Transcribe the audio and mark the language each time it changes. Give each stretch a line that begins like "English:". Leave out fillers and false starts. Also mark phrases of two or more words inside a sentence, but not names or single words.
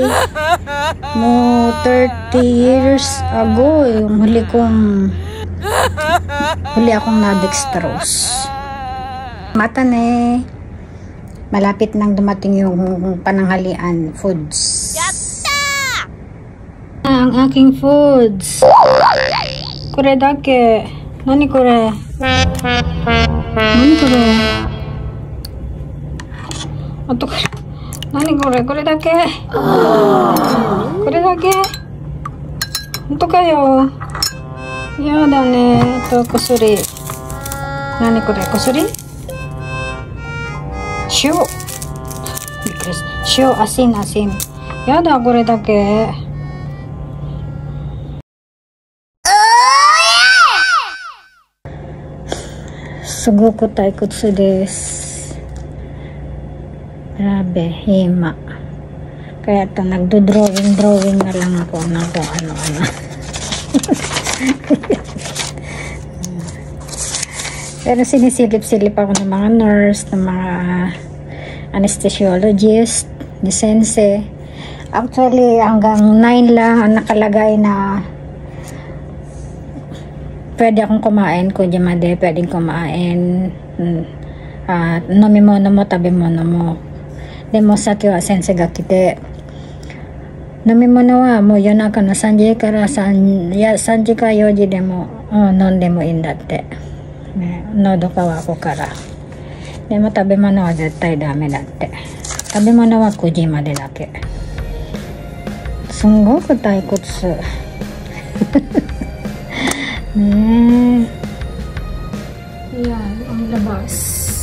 Filipino: Mo
English: 30 years ago,
Filipino: yung huli akong na-dextrose. Mata na malapit nang dumating yung pananghalian foods. Ang aking foods.
Japanese: これだけ。何これ? 何これ？あとこれ. 何これ？これだけ？これだけ?
Filipino: Ito kayo?
Japanese: やだね.
Filipino: Ito kusuri.
Japanese: 何これ？薬？塩.
Filipino: Shio, asin.
Japanese: やだ、これだけ。すごく退屈です.
Filipino: Grabe, hima. Kaya ito, nagdo-drawing na lang ako ng kung ano-ano. Pero sinisilip-silip ako ng mga nurse, ng mga anesthesiologist, ni sensei. Actually, hanggang 9 lang ang nakalagay na pwede akong kumain, kujimade, pwedeng kumain.
Japanese: 飲み物も、食べ物も. でも先は先生が来て. 飲み物はもう夜中の 3 時から3時か4時でも飲んでもいいんだって。喉乾くから。でも食べ物は絶対ダメだって。食べ物は9時までだけ。すんごく退屈。
Filipino: ねえ。Ayan, ang labas.